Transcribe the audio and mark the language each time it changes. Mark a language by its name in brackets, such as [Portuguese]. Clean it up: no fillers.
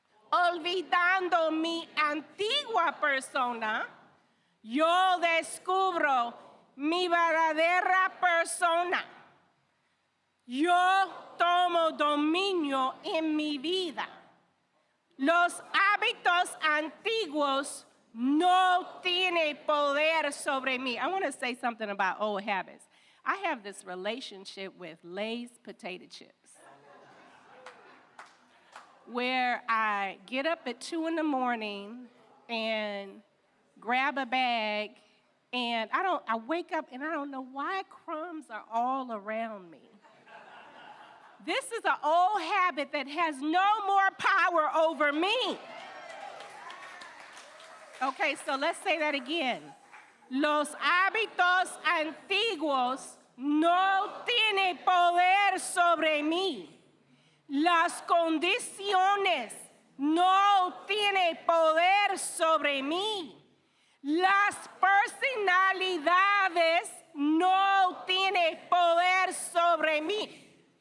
[Spanish] Olvidando mi antigua persona, yo descubro mi verdadera persona. Yo tomo dominio en mi vida. Los hábitos antiguos no tienen poder sobre mí. [English] I want to say something about old habits. I have this relationship with Lay's potato chips, where I get up at 2 in the morning and grab a bag, and I wake up and I don't know why crumbs are all around me. This is an old habit that has no more power over me. Okay, so let's say that again. [Spanish] Los hábitos antiguos no tienen poder sobre mí. Las condiciones no tienen poder sobre mí. Las personalidades no tienen poder sobre mí.